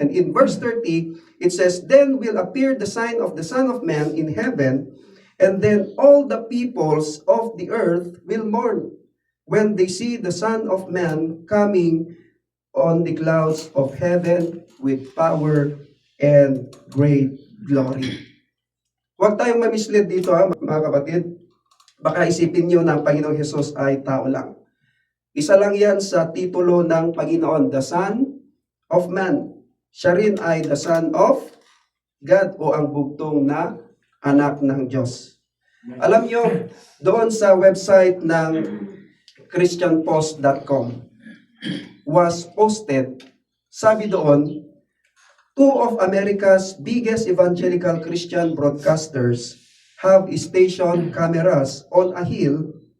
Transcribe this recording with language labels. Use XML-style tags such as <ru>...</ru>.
<en>And in verse 30, it says, "Then will appear the sign of the Son of Man in heaven, and then all the peoples of the earth will mourn when they see the Son of Man coming on the clouds of heaven with power and great glory."</en> <tl>Huwag tayong mamislead dito mga kapatid. Baka isipin nyo na ang Panginoong Hesus ay tao lang. Isa lang yan sa titulo ng Panginoon, the Son of Man. Siya rin ay the Son of God o ang bugtong na anak ng Diyos. Alam nyo, doon sa website ng</tl> <en>christianpost.com was posted,</en> <tl>sabi doon,</tl> <en>two of America's biggest evangelical Christian broadcasters have stationed cameras on a hill</en>